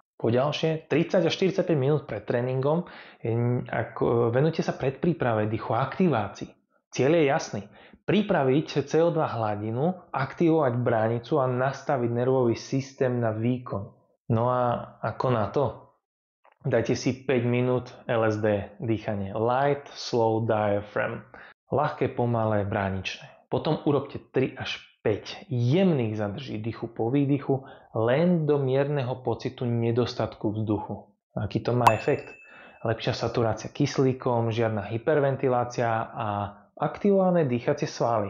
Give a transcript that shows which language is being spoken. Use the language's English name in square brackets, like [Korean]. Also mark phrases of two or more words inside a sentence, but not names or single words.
[Slovak] Poďalšie, 30 až 45 minút pred tréningom venujte sa predpríprave dýchu a aktivácii. Cieľ je jasný. Pripraviť CO2 hladinu, aktivovať bránicu a nastaviť nervový systém na výkon. No a ako na to? Dajte si 5 minút LSD dýchanie. [English] Light, slow diaphragm. [Slovak] Ľahké, pomalé, bráničné. Potom urobte 3 až 5 jemných zadrží dýchu po výdychu len do mierneho pocitu nedostatku vzduchu. Aký to má efekt? Lepšia saturácia kyslíkom, žiadna hyperventilácia a aktivované dýchacie svaly.